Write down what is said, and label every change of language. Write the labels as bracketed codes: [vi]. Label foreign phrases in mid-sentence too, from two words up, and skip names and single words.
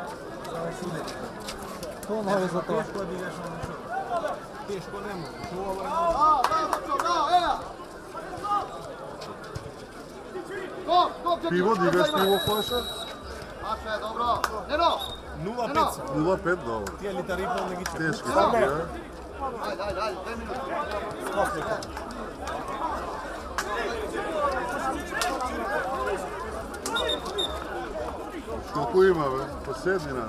[sr] To on može za to. Teško da ideš na nešto. Teško ne može. Pivo, digаш pivo Paša? 0,5. 0,5 dobro. [mk] Тие литар и пол не ги чекам. [sr] Teški su, je? Koliko ima, be? Po sedmina.